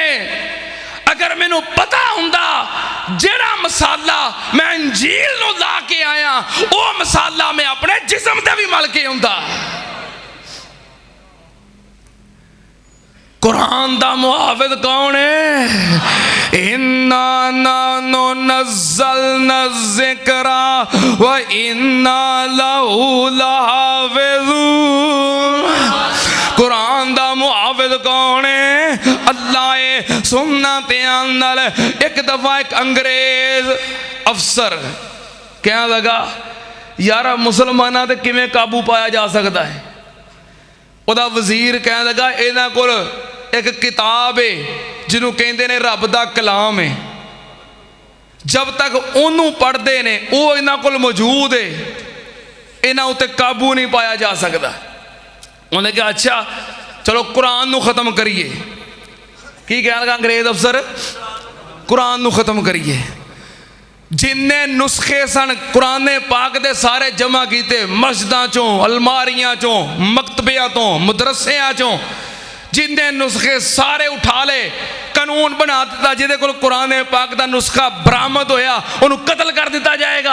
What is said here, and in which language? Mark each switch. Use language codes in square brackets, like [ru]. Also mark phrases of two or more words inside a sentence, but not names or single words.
[pa] اگر مینوں پتہ ہندا جیہڑا مصالحہ میں انجیل نوں لا کے آیا، او مصالحہ میں اپنے جسم تے وی مل کے آؤندا. قرآن دا محافظ کون ہے? [ar] إنا نحن نزلنا الذكر وإنا له لحافظون. [pa] قرآن دا محافظ کون ہے? اللہ ہے۔ سننا دھیان نال. اک دفعہ اک انگریز افسر کہن لگا یار مسلماناں تے کیویں قابو پایا جا سکدا ہے. اوہدا وزیر کہن لگا ایہناں کول اک کتاب ہے جنہوں کہندے نے رب دا کلام ہے، جب تک انہوں نے پڑھدے نے او ایہناں کول موجود ہے، ایہناں اتے قابو نہیں پایا جا سکدا. اوہنے کہا اچھا چلو قرآن نوں ختم کریے. کی کہن لگا انگریز افسر؟ قرآن نوں ختم کریے. جنے نسخے سن قرآن پاک دے سارے جمع کیتے، مسجداں چوں، الماریاں چوں، مکتبیاں توں، مدرسیاں چوں، جنے نسخے سارے اٹھا لئے، قانون بنا دتا جیہدے کول قرآن پاک دا نسخہ برآمد ہویا انہوں نے قتل کر دتا جائے گا.